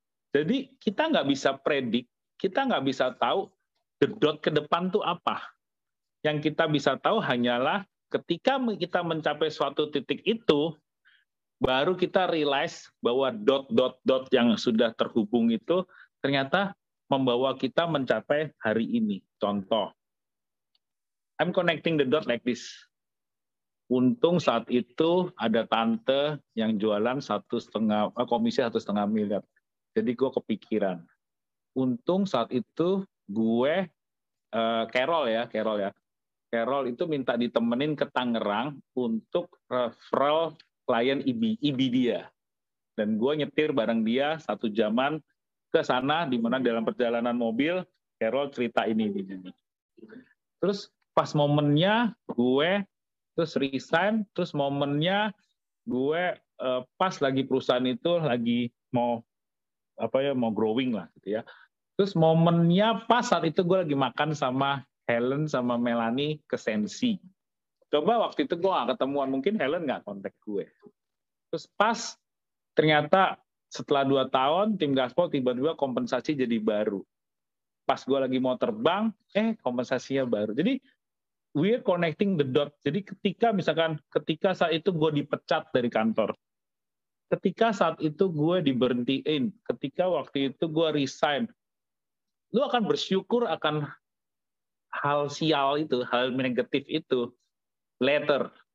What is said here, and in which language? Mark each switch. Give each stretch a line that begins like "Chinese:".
Indonesian: Jadi kita nggak bisa predik, kita nggak bisa tahu the dot ke depan tuh apa. Yang kita bisa tahu hanyalah ketika kita mencapai suatu titik itu, baru kita realize bahwa dot yang sudah terhubung itu ternyata membawa kita mencapai hari ini.
English: Contoh, I'm connecting the dot like this.
Indonesian: Untung saat itu ada tante yang jualan komisi 1,5 miliar. Jadi gue kepikiran. Untung saat itu gue Carol ya. Carol itu minta ditemenin ke Tangerang untuk referral klien IB dia. Dan gue nyetir bareng dia 1 jaman ke sana, di mana dalam perjalanan mobil Carol cerita ini. Terus pas momennya gue terus resign, terus momennya gue pas lagi perusahaan itu lagi mau growing lah gitu ya. Terus momennya pas saat itu gue lagi makan sama Helen sama Melanie ke Sensi. Coba waktu itu gue nggak ketemuan, mungkin Helen nggak kontak gue. Terus pas ternyata setelah 2 tahun tim Gaspol tiba-tiba kompensasi jadi baru. Pas gue lagi mau terbang, kompensasinya baru.
English: Jadi we're connecting the dot.
Indonesian: Jadi ketika saat itu gue dipecat dari kantor, ketika saat itu gue diberhentiin, ketika waktu itu gue resign, lu akan bersyukur akan hal sial itu, hal negatif itu later.